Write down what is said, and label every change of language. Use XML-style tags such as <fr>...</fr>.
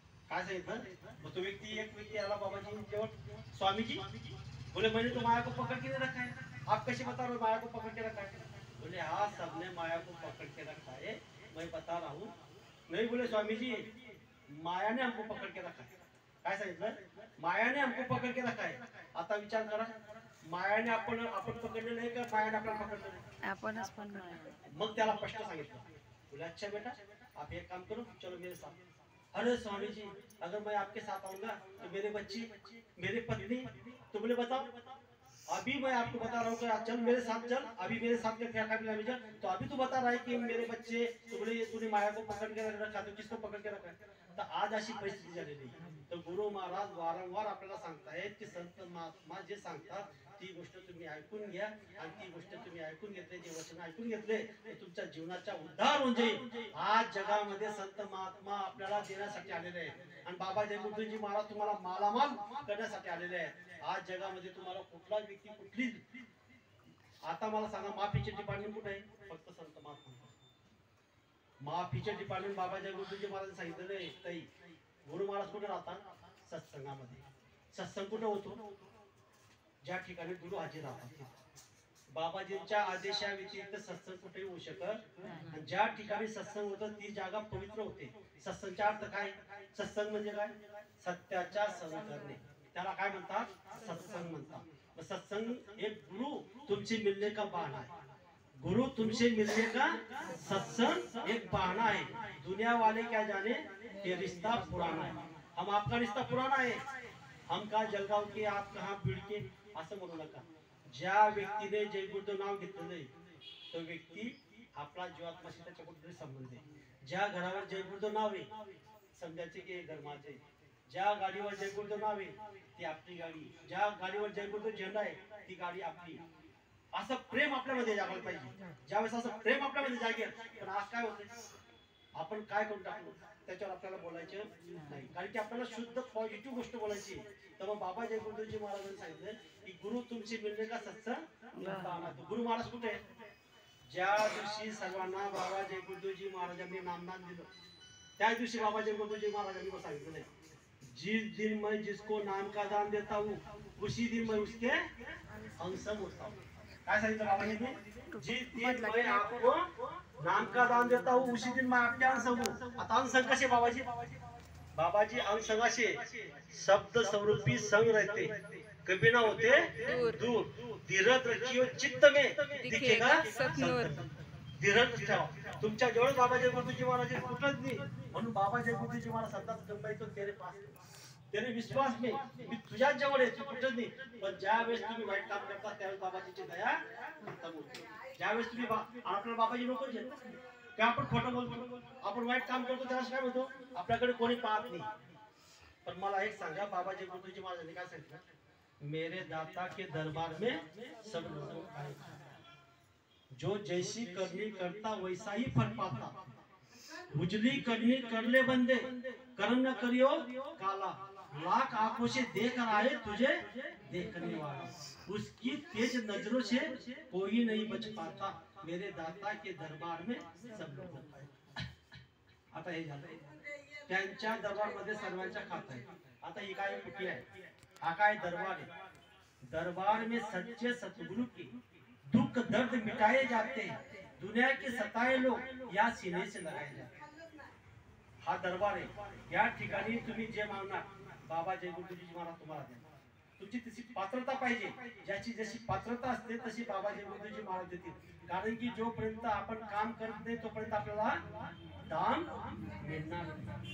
<mr>काय सांगितलं, मग तो व्यक्ती एक व्यक्ती आला बाबाजी जवळ,</mr> <hi>स्वामीजी बोले मैंने तो माया को पकड़ के रखा है, आप कैसे बता रहे हो माया को पकड़ के रखा है? बोले हाँ सबने माया को पकड़ के रखा है, मैं बता रहा हूँ। नहीं बोले स्वामी जी, माया ने हमको पकड़ के रखा है।</hi> <mr>काय सांगितलं,</mr> <hi>मायाने हमको पकड़ के रखा है।</hi> <mr>आता विचार करा, मायाने आपण पकडले नाही का मायाने आपल्याला पकडले? आपणच पण माया। मग त्याला स्पष्ट सांगितलं,</mr> <hi>बोले अच्छा बेटा आप एक काम करो, चलो मेरे साथ। अरे स्वामी जी अगर मैं आपके साथ आऊंगा तो मेरे बच्चे, मेरे पत्नी, तो बोले बताओ, अभी मैं आपको बता रहा हूँ कि चल मेरे साथ चल, अभी मेरे साथ क्या कर, तो अभी तू बता रहा है कि मेरे बच्चे, तो बोले तूने माया को पकड़ के रखा, तो किसको पकड़ के रखा है?</hi> <mr>तर आज अशी परिस्थिती झालेली आहे। तर गुरु महाराज वारंवार आपल्याला सांगतायत की संत महात्मा जे सांगतात ती गोष्ट तुम्ही ऐकून घ्या, आणि ती गोष्ट तुम्ही ऐकून घेतले, जे वचन ऐकून घेतले तर तुमच्या जीवनाचा उद्धार होऊन जाईल। आज जगामध्ये संत महात्मा आपल्याला देण्यासाठी आलेले आहेत, आणि बाबा जयगुरुजी महाराज तुम्हाला मालामाल करण्यासाठी आलेले आहेत। आज जगामध्ये तुम्हाला कुठला व्यक्ती कुठली, आता मला सांगा माफीचे डिपार्टमेंट कुठे आहे? फक्त संत महात्मा। माफीचे डिपार्टमेंट बाबा जयगुरुजी महाराज सांगितलेलं आहे। ताई गुरु महाराज कुठे राहतात? सत्संगामध्ये। सत्संग कुठे होतो? ज्या ठिकाणी गुरु हाजीर राहतात। बाबाजींच्या आदेशा व्यतिरिक्त सत्संग कुठे होऊ शकत, आणि ज्या ठिकाणी सत्संग होतं ती जागा पवित्र होते। सत्संगचा अर्थ काय? सत्संग म्हणजे काय? सत्याचा संग करणे, त्याला काय म्हणतात? सत्संग म्हणतात।</mr> <hi>सत्संग एक गुरु तुमसे मिलने का बहाना है, गुरु तुमसे मिलने का सत्संग एक बहाना है। दुनिया वाले क्या जाने ये रिश्ता पुराना है, हम आपका रिश्ता पुराना है, हम कहा जलगाव के, आप कहा बीड के,</hi> <mr>असं म्हणू नका। ज्या व्यक्तीने जयगुरुचं नाव घेतलेलं आहे तो व्यक्ती आपला जीवात्माशी त्याच्या कुठेतरी संबंध आहे। ज्या घरावर जयगुरुचं नाव आहे समजायचे की घर माझे, ज्या गाडीवर जयगुरुचं नाव आहे ती आपली गाडी, ज्या गाडीवर जयगुरुचा झेंडा आहे ती गाडी आपली। असं प्रेम आपल्यामध्ये जागलं पाहिजे। ज्यावेळेस असं प्रेम आपल्यामध्ये जागेल, पण आज काय होतं, आपण काय करून टाकलो त्याच्यावर आपल्याला बोलायचं नाही, कारण की आपल्याला शुद्ध पॉझिटिव्ह गोष्ट बोलायची। तर मग बाबा जयगुरुजी महाराजांनी सांगितलं की गुरु तुमचे मिळणे का सत्संग। गुरु महाराज कुठे आहे? ज्या दिवशी सर्वांना बाबा जयगुरुजी महाराजांनी नामदान दिलं त्या दिवशी बाबा जयगुरुजी महाराजांनी सांगितलं,</mr> <hi>जिस दिन मैं जिसको नाम का दान देता हूँ उसी दिन मैं उसके अंशम होता हूँ।</hi> <mr>काय सांगितलं बाबाजींनी?</mr> <hi>जिस दिन मैं आपको नाम का दान देता हूँ उसी दिन मैं आपके अंशम हूँ।</hi> <mr>आता अंशम कसे बाबाजी?</mr> <hi>बाबाजी अंशंगाशे शब्द स्वरूपी संग रहते, कभी ना होते दूर। धीरज रखियो चित्त में दिखेगा सतनूर।</hi> <mr>धीरज ठेवा, तुमच्या जवळ बाबा जयगुरुजी महाराज कुठंच नाही, म्हणून बाबा जयगुरुजी महाराज सतत गंबाईतो</mr> <hi>तेरे पास, तेरे विश्वास में,</hi> <mr>मी तुझ्या जवळ आहे, तू कुठंच नाही। पण ज्या वेळेस तुम्ही वाईट काम करता त्यावेळेस बाबाजीची दया खतम होते। ज्यावेळेस तुम्ही आपल्याला बाबाजी नको जे की आपण खोटं बोलतो, आपण वाईट काम करतो, त्यावेळेस काय होतो, आपल्याकडे कोणी पाहत नाही। पण मला एक सांगा, बाबा जयगुरुजी महाराजांनी काय सांगितलं?</mr> <hi>मेरे दाता के दरबार में सब लोग आए, जो जैसी करनी करता वैसा ही फल पाता। उजली करनी कर ले बंदे, कर्म न करियो काला, लाख आंखों से देख रहा है तुझे देखने वाला, उसकी तेज नजरों से कोई नहीं बच पाता। मेरे दाता के दरबार में सब लोग आए।</hi> <mr>आता हे झालं, त्यांच्या दरबार मध्ये सर्वांच्या खात आहे। आता ही काय कुठी आहे? हा काय दरबार आहे?</mr> <hi>दरबार में सच्चे सतगुरु की दुख दर्द मिटाए जाते हैं, दुनिया के सताए लोग या सीने से लगाए जाते हैं।</hi> <mr>हा दरबार आहे, या ठिकाणी तुम्ही जे मागणार बाबा जयगुरुजी महाराज तुम्हाला देणार। तुमची तशी पात्रता पाहिजे, ज्याची जशी पात्रता असते तशी बाबा जयगुरुजी महाराज देतील। कारण की जोपर्यंत आपण काम करत नाही तोपर्यंत आपल्याला दान मिळणार नाही।</mr>